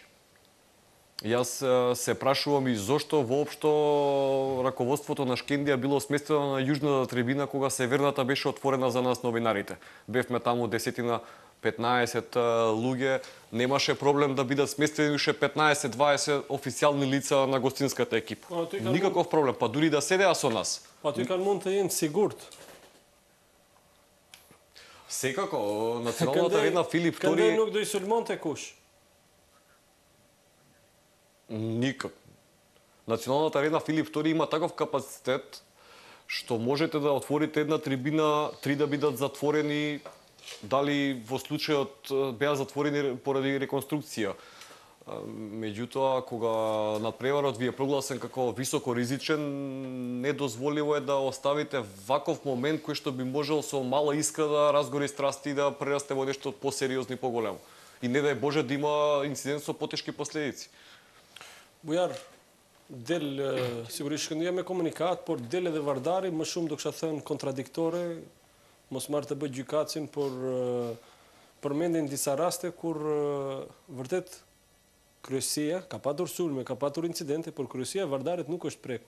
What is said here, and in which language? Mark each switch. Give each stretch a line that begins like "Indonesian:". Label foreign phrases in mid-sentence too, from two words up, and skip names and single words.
Macedonian: Јас се прашувам и зошто воопшто раководството на Шкендија било сместено на јужната трибина кога северната беше отворена за нас новинарите. Бевме таму 10-15 луѓе, немаше проблем да бидат сместени уште 15-20 официјални лица на гостинската екипа. Никаков проблем, па дури да седеа со нас. Па тој
Albanian: kanë mund të jenë sigurt.
Macedonian: Секако, националната арена Филип II...
Albanian: Këndej nuk do i sulmonte kush.
Macedonian: Никак. Националната арена Филип II има таков капацитет што можете да отворите една трибина, 3 да бидат затворени, дали во случајот беа затворени поради реконструкција. Меѓутоа, кога надпреварот ви е прогласен како високо ризичен, недозволиво е да оставите ваков момент кој што би можел со мала искра да разгори страсти и да прерасте во нешто посериозно и поголемо. И не дај Боже да има инцидент со потешки последици.
Albanian: Bujar, del sigurisht Shkëndija me komunikat, por del edhe Vardari, më shumë do kisha thënë kontradiktore, mos marrë të bëj gjykatsin, por përmendin disa raste kur vërtet kryesia ka patur sulme, ka patur incidente, por kryesia e Vardarit nuk është prekur.